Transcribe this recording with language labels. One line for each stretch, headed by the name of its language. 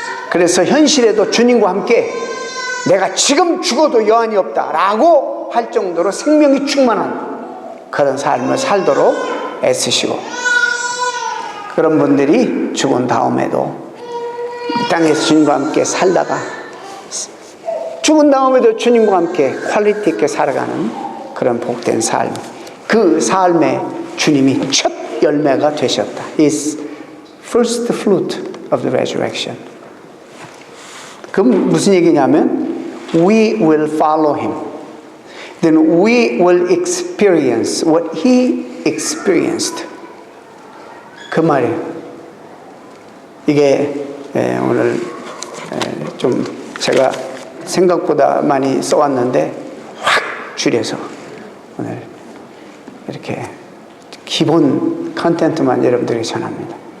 Korean: 그래서 현실에도 주님과 함께 내가 지금 죽어도 여한이 없다라고 할 정도로 생명이 충만한 그런 삶을 살도록 애쓰시고, 그런 분들이 죽은 다음에도 이 땅에서 주님과 함께 살다가 죽은 다음에도 주님과 함께 퀄리티 있게 살아가는 그런 복된 삶, 그 삶에 주님이 첫 열매가 되셨다.
English: Is first fruit of the resurrection.
Korean: 그럼 무슨 얘기냐면
English: We will follow him. Then we will experience what he experienced.
Korean: 그 말이에요. 이게 오늘 좀 제가 생각보다 많이 써왔는데 확 줄여서 오늘 이렇게 기본 컨텐츠만 여러분들에게 전합니다.